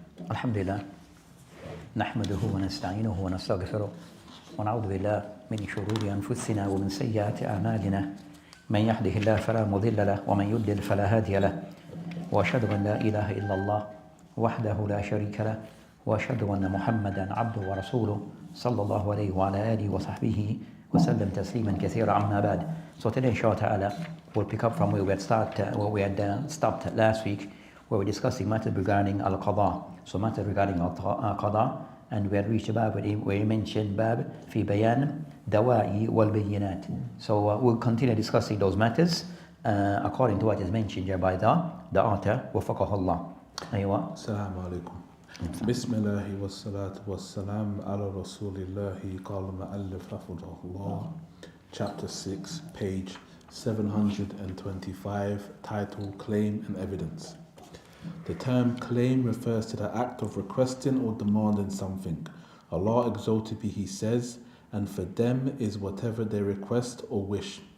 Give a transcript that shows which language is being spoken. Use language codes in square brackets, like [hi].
[ar] الحمد لله نحمده ونستعينه ونستغفره ونعوذ بالله من شرور أنفسنا ومن سيئات أعمالنا من يهده الله فلا مضل له ومن يضلل فلا هادي له وأشهد أن لا إله إلا الله وحده لا شريك له وأشهد أن محمدا عبده ورسوله صلى الله عليه وعلى آله وصحبه وسلم تسليما كثيرا عما بعد. [en] So today inshallah ta'ala we'll pick up from where we had stopped last week, where we discussed the matter regarding al-qada. So matter regarding al-qada, and we had reached a bab where he mentioned [ar] bab fi bayan dawa'i wal bayyinat. [en] So we'll continue discussing those matters according to what is mentioned here by the author [ar] وفقه الله. أيوة. السلام عليكم. بسم الله والصلاة والسلام على رسول الله. قال المؤلف رحمه الله. [en] Chapter 6, page 725, title Claim and Evidence. The term claim refers to the act of requesting or demanding something. Allah exalted be He says, and for them is whatever they request or wish.